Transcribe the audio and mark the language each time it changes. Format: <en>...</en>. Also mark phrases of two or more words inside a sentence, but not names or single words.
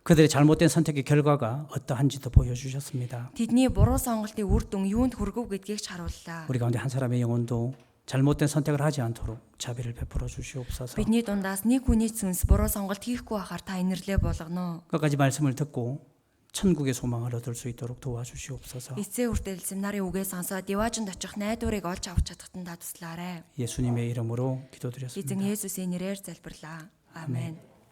<ko>그들의 잘못된 선택의 결과가 어떠한지도 보여주셨습니다.</ko> <mn>Тэдний буруу сонголтын үр дүн юунд хүргэв гэдгийг ч харууллаа.</mn> <ko>우리 가운데 한 사람의 영혼도 잘못된 선택을 하지 않도록 자비를 베풀어 주시옵소서.</ko> <mn>Бидний дундаас нэг хүний сүнс буруу сонголт хийхгүй байхаар та инэрлээ болгоно.</mn> <ko>끝까지 말씀을 듣고 천국의 소망을 얻을 수 있도록 도와주시옵소서.</ko> <mn>Эцсийн хүртэл семинарын үгээ сонсоод Диваажинд очих найдварыг олж авч чадахад та туслаарай.</mn> <ko>예수님의 이름으로 기도드렸습니다.</ko> <mn>Эзэн Есүсийн нэрээр залбирлаа. Амен.</mn>